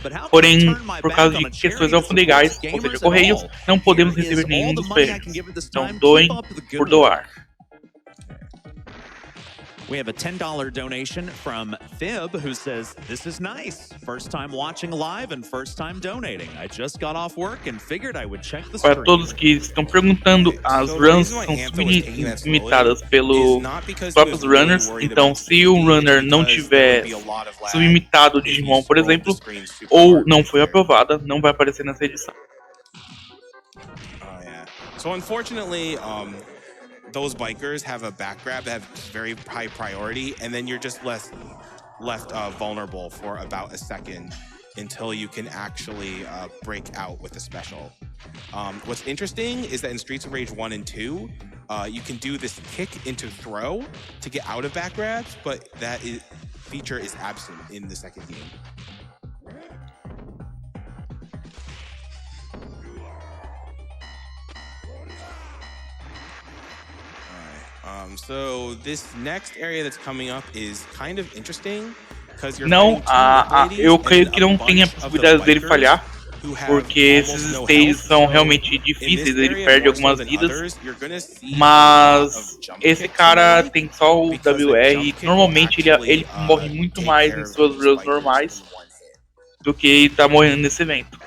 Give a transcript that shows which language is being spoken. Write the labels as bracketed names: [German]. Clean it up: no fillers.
[Portuguese] Porém, por causa de questões alfandegárias, ou seja, correios, não podemos receber nenhum dos prêmios. Então, doem por doar. [English] We have a $10 donation from Fib, who says, "This is nice. First time watching live and first time donating. I just got off work and figured I would check the stream." [Portuguese] Para todos que estão perguntando, as runs são sublimitadas pelos próprios runners. Então, se o runner não tiver sublimitado o Digimon, por exemplo, ou não foi aprovada, não vai aparecer nessa edição. [English] So unfortunately, those bikers have a back grab that have very high priority, and then you're just left vulnerable for about a second until you can actually break out with a special. What's interesting is that in Streets of Rage 1 and 2, you can do this kick into throw to get out of back grabs, but that feature is absent in the second game. So this next area that's coming up is kind of interesting because you're [Portuguese] eu creio que não tem a possibilidade dele falhar, porque esses stages são realmente difíceis, ele perde algumas vidas, mas esse cara tem só o WR, normalmente ele morre muito mais em suas runs normais do que tá morrendo nesse evento.